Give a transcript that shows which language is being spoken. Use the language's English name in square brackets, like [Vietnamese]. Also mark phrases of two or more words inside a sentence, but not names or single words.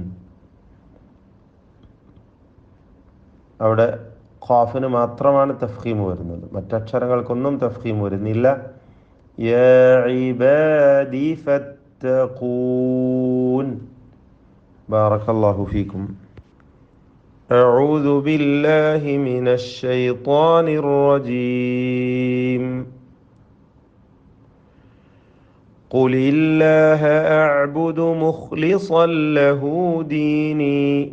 [Malayalam] അവിടെ ഖാഫിന് മാത്രമാണ് തഫ്ഖീം വരുന്നത്, മറ്റക്ഷരങ്ങൾക്കൊന്നും തഫ്ഖീം വരുന്നില്ല. [Arabic] يا عبادي فاتقون. بارك الله فيكم. أعوذ بالله من الشيطان الرجيم. قل الله أعبد مخلصا له ديني